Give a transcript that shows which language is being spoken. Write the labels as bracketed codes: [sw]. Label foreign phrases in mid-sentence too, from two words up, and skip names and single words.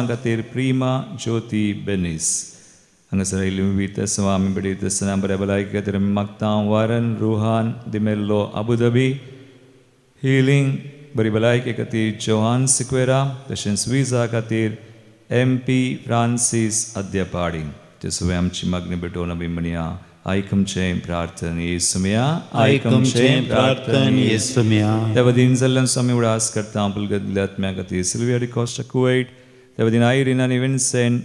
[kok] खातीर प्रिमा ज्योती बेनीस हांगासर आयिल्ली विविध सवा आमी बडयता आसतना बऱ्या भलायके खातीर आमी मागता वारन रुहान दिमेल्लो अबुधाबी हिलिंग बरी भलायके खातीर जोहान सिक्वेरा तशेंच विजा खातीर MP फ्रांसीस अद्यापाडी ते सगळे आमची मागणी भेटोवन आमी म्हणया ऐकमचें प्रार्थन येसुम्या ऐकमचें प्रार्थन येसुम्या Devadin zallan sami udas karta bulgadlat magati Silvia de Costa Kuwait Devadin Irene and Vincent